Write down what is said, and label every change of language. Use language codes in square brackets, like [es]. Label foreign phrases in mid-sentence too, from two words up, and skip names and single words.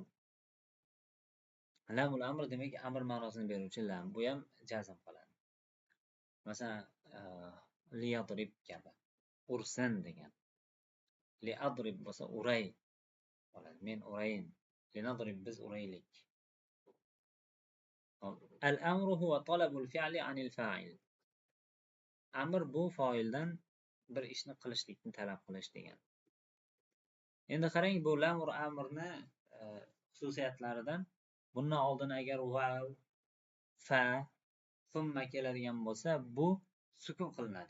[ar] لام الأمر [uz] demak amr ma'nosini beruvchi lam. Bu ham jazm qiladi. Masalan, liyadrib kabi. Ursin degan. Liadrib bo'lsa uray bo'ladi. Men urayin. Linadrib biz uraylik. [ar] الأمر هو طلب الفعل عن الفاعل. [uz] Amr bu fa'ildan bir ishni qilishlikni talab qilish degan. Endi qarang, bu lamur amrni xususiyatlaridan bundan oldin agar vav, fa, thumma keladigan bo'lsa, bu sukun qilinadi.